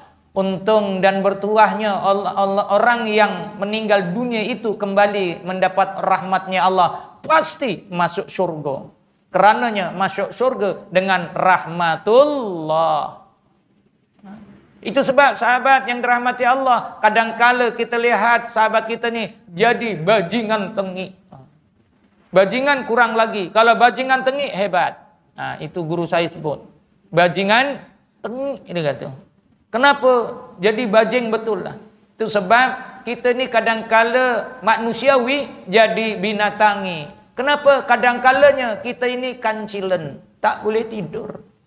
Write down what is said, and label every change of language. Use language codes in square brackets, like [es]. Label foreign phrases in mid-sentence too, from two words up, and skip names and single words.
[ms] Untung dan bertuahnya orang yang meninggal dunia itu kembali mendapat rahmatnya Allah, pasti masuk surga. Kerananya masuk surga dengan rahmatullah. Itu sebab sahabat yang dirahmati Allah, kadangkala kita lihat sahabat kita ni jadi bajingan tengik. Bajingan kurang lagi. Kalau bajingan tengik hebat. Itu guru saya sebut. Bajingan tengik dia kata. Kenapa jadi bajing betul lah? Itu sebab kita ni kadangkala manusiawi jadi binatangi. Kenapa kadangkalanya kita ini kancilan, tak boleh tidur.